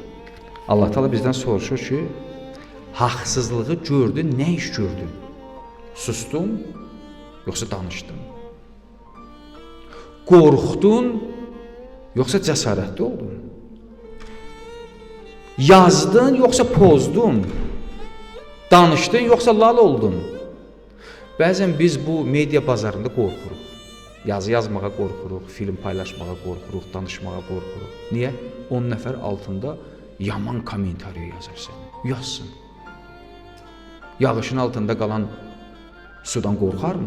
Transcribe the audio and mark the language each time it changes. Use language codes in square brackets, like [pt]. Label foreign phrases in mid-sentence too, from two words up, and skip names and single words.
[az] Allah Teala bizden soruşur ki, haqsızlığı gördün, ne iş gördün? Sustun, yoksa danışdın? Qorxdun, yoksa cəsarətli oldun? Yazdın, yoksa pozdun? Danışdın, yoksa lal oldun? Bəzən biz bu media bazarında qorxuruq. Yazı yazmağa qorxuruq, film paylaşmağa qorxuruq, danışmağa qorxuruq. Niyə? 10 nəfər altında yaman komentariya yazarsan. Yazsın. Yağışın altında qalan sudan qorxarmı?